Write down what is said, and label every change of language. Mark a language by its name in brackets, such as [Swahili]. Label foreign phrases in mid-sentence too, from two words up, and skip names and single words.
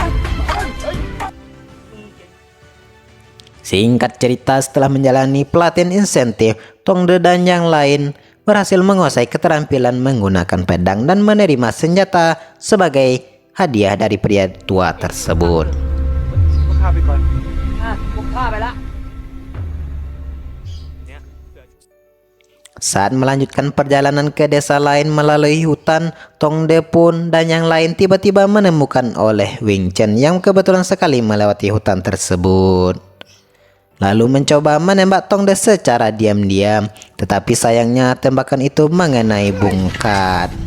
[Indonesian] Singkat cerita, setelah menjalani pelatihan insentif, Tong De dan yang lain berhasil menguasai keterampilan menggunakan pedang dan menerima senjata sebagai hadiah dari pria tua tersebut. [Thai] พวกข้าไปก่อน พวกข้าไปละ [Indonesian] Saat melanjutkan perjalanan ke desa lain melalui hutan, Tong De pun dan yang lain tiba-tiba menemukan oleh Wing Chen yang kebetulan sekali melewati hutan tersebut. Lalu mencoba menembak Tong De secara diam-diam, tetapi sayangnya tembakan itu mengenai Bungkat.